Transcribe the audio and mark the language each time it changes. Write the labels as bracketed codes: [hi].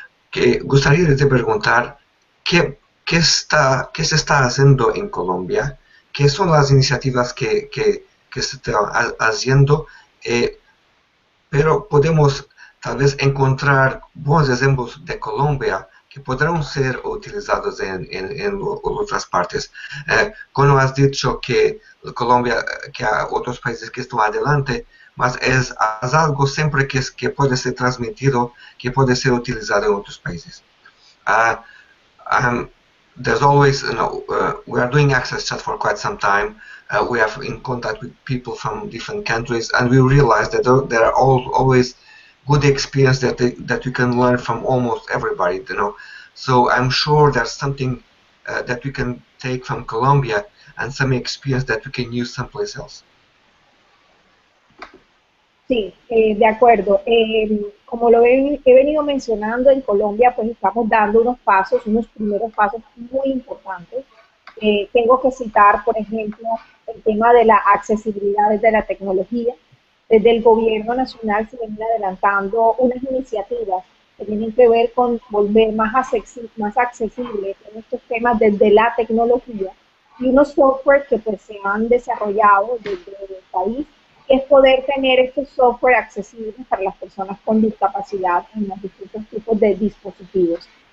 [es] Que gustaría de preguntar qué se está haciendo en Colombia, qué son las iniciativas que se están haciendo, pero podemos tal vez encontrar buenos ejemplos de Colombia que podrán ser utilizados en otras partes. Como has dicho que Colombia, que hay otros países que están adelante, mas es algo siempre que puede ser transmitido, que puede ser utilizado en otros países. [en] There's always, we are doing AXSchat for quite some time. We are in contact with people from different countries, and we realize that there are always good experience that you can learn from almost everybody, So I'm sure there's something that we can take from Colombia and some experience that we can use someplace else. [es] Sí, de acuerdo. Como lo he venido mencionando, en Colombia pues estamos dando unos primeros pasos muy importantes. Tengo que citar, por ejemplo, el tema de la accesibilidad desde la tecnología. Desde el gobierno nacional se vienen adelantando unas iniciativas que tienen que ver con volver más accesible en estos temas desde la tecnología y unos software que pues se han desarrollado desde el país, es poder tener estos software accesibles para las personas con discapacidad en los distintos tipos de dispositivos.